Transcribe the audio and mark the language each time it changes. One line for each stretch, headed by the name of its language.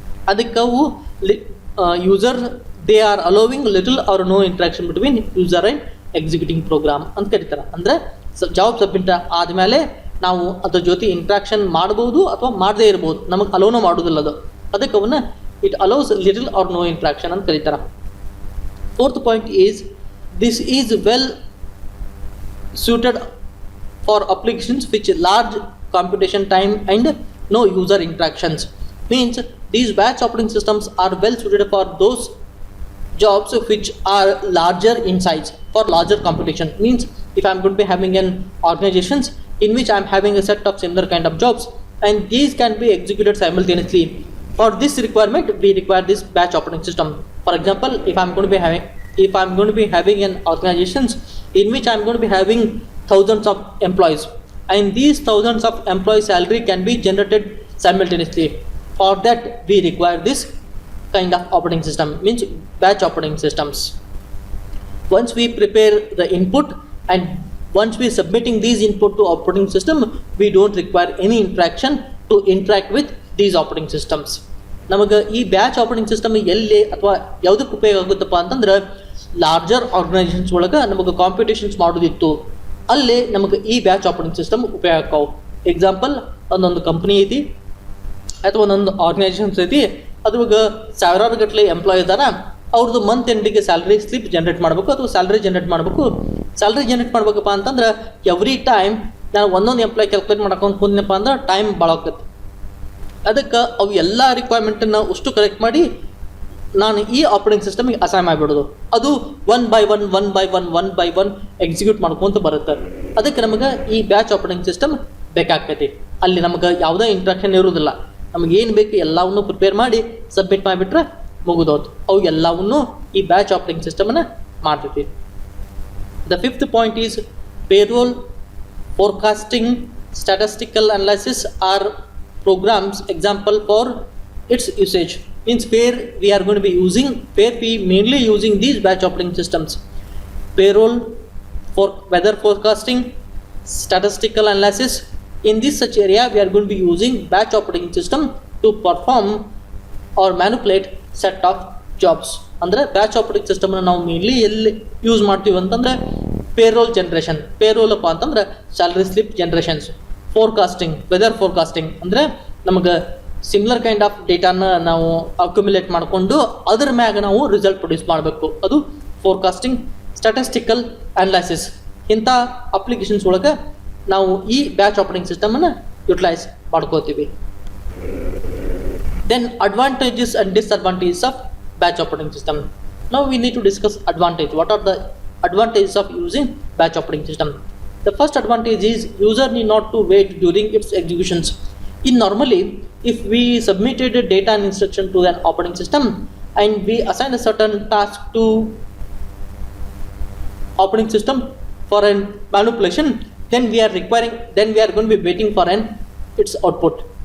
Kannada: ಅದಕ್ಕೆ ಅವು
English: user they are allowing little or no interaction between user and executing program
Kannada: ಅಂತ ಕರೀತಾರೆ. ಅಂದರೆ ಜಾಬ್ ಸಬ್ಮಿಟ್ ಆದಮೇಲೆ ನಾವು ಅದ್ರ ಜೊತೆ ಇಂಟ್ರಾಕ್ಷನ್ ಮಾಡ್ಬೋದು ಅಥವಾ ಮಾಡದೇ ಇರ್ಬೋದು, ನಮಗೆ ಅಲೋನೂ ಮಾಡೋದಿಲ್ಲ ಅದು. ಅದಕ್ಕೆ ಅವನ್ನ
English: it allows little or no interaction
Kannada: ಅಂತ ಕರೀತಾರೆ.
English: Fourth point is this is well suited for applications which large computation time and no user interactions. Means these batch operating systems are well suited for those jobs which are larger in size, for larger computation. Means if I'm going to be having an organizations in which I'm having a set of similar kind of jobs and these can be executed simultaneously. For this requirement, we require this batch operating system. For example, if I'm going to be having an organizations in which I'm going to be having thousands of employees, and these thousands of employees' salary can be generated simultaneously. For that, we require this kind of operating system, means batch operating systems. Once we prepare the input and once we submitting these input to operating system, we don't require any interaction to interact with these operating systems.
Kannada: ನಮಗೆ ಈ batch operating system ಎಲ್ಲಿ ಅಥವಾ ಯಾವುದಕ್ಕೆ ಉಪಯೋಗ ಆಗುತ್ತಪ್ಪ ಅಂತಂದ್ರೆ larger organisations ಒಳಗೆ ನಮಗೆ competitions ಮಾಡೋದಿತ್ತು, ಅಲ್ಲಿ ನಮಗೆ ಈ ಬ್ಯಾಚ್ ಆಪರೇಟಿಂಗ್ ಸಿಸ್ಟಮ್ ಉಪಯೋಗ ಆಕಾವು. ಎಕ್ಸಾಂಪಲ್, ಒಂದೊಂದು ಕಂಪ್ನಿ ಐತಿ ಅಥವಾ ಒಂದೊಂದು ಆರ್ಗನೈಸೇಷನ್ಸ್ ಐತಿ, ಅದ್ರಾಗ ಸಾವಿರಾರು ಗಟ್ಟಲೆ ಎಂಪ್ಲಾಯ್ ಇದಾರೆ. ಅವ್ರದ್ದು ಮಂತ್ ಎಂಡಿಗೆ ಸ್ಯಾಲ್ರಿ ಸ್ಲಿಪ್ ಜನರೇಟ್ ಮಾಡಬೇಕು ಅಥವಾ ಸ್ಯಾಲ್ರಿ ಜನರೇಟ್ ಮಾಡಬೇಕಪ್ಪ ಅಂತಂದ್ರೆ ಎವ್ರಿ ಟೈಮ್ ನಾನು ಒಂದೊಂದು ಎಂಪ್ಲಾಯ್ ಕ್ಯಾಲ್ಕುಲೇಟ್ ಮಾಡ್ಕೊಂಡು ಕುಂದನಪ್ಪ ಅಂದ್ರೆ ಟೈಮ್ ಭಾಳ ಆಗುತ್ತೆ. ಅದಕ್ಕೆ ಅವು ಎಲ್ಲ ರಿಕ್ವೈರ್ಮೆಂಟನ್ನು ಅಷ್ಟು ಕಲೆಕ್ಟ್ ಮಾಡಿ ನಾನು ಈ ಆಪರೇಟಿಂಗ್ ಸಿಸ್ಟಮಿಗೆ ಅಸೈನ್ ಮಾಡಿಬಿಡೋದು. ಅದು ಒನ್ ಬೈ ಒನ್ ಎಕ್ಸಿಕ್ಯೂಟ್ ಮಾಡ್ಕೊಂತ ಬರುತ್ತೆ. ಅದಕ್ಕೆ ನಮಗೆ ಈ ಬ್ಯಾಚ್ ಆಪರೇಟಿಂಗ್ ಸಿಸ್ಟಮ್ ಬೇಕಾಗ್ತೈತಿ. ಅಲ್ಲಿ ನಮಗೆ ಯಾವುದೇ ಇಂಟ್ರಾಕ್ಷನ್ ಇರೋದಿಲ್ಲ. ನಮಗೆ ಏನು ಬೇಕು ಎಲ್ಲವನ್ನೂ ಪ್ರಿಪೇರ್ ಮಾಡಿ ಸಬ್ಮಿಟ್ ಮಾಡಿಬಿಟ್ರೆ ಮುಗಿದೋದು. ಅವು ಎಲ್ಲವನ್ನೂ ಈ ಬ್ಯಾಚ್ ಆಪರೇಟಿಂಗ್ ಸಿಸ್ಟಮನ್ನು ಮಾಡ್ತೈತಿ.
English: The fifth point is payroll forecasting statistical analysis are programs example for its usage. Means where we are going to be mainly using these batch operating systems. Payroll, for weather forecasting, statistical analysis. In this such area we are going to be using batch operating system to perform or manipulate set of jobs.
Kannada: ಅಂದರೆ batch operating ಸಿಸ್ಟಮ್ನ ನಾವು mainly ಎಲ್ಲಿ use ಮಾಡ್ತೀವಿ ಅಂತಂದರೆ payroll generation. Payroll ಅಪ್ಪ ಅಂತಂದ್ರೆ salary slip generations. Forecasting, weather forecasting ಅಂದರೆ ನಮಗೆ
English: similar kind of
Kannada: ಡೇಟಾನ ನಾವು ಅಕ್ಯುಮುಲೇಟ್ ಮಾಡಿಕೊಂಡು ಅದ್ರ ಮ್ಯಾಗ ನಾವು ರಿಸಲ್ಟ್ ಪ್ರೊಡ್ಯೂಸ್ ಮಾಡಬೇಕು, ಅದು ಫೋರ್ಕಾಸ್ಟಿಂಗ್. ಸ್ಟ್ಯಾಟಿಸ್ಟಿಕಲ್ ಅನಲೈಸಿಸ್, ಇಂಥ ಅಪ್ಲಿಕೇಶನ್ಸ್ ಒಳಗೆ ನಾವು ಈ ಬ್ಯಾಚ್ ಆಪರೇಟಿಂಗ್ ಸಿಸ್ಟಮನ್ನು ಯುಟಿಲೈಸ್ ಮಾಡ್ಕೋತೀವಿ.
English: Then advantages and disadvantages of batch operating system. Now we need to discuss advantage. What are the advantages of using batch operating system? The first advantage is user need not to wait during its executions. Normally, if we submitted a data and instruction to an operating system and we assign a certain task to operating system for an manipulation, then we are going to be waiting for its output.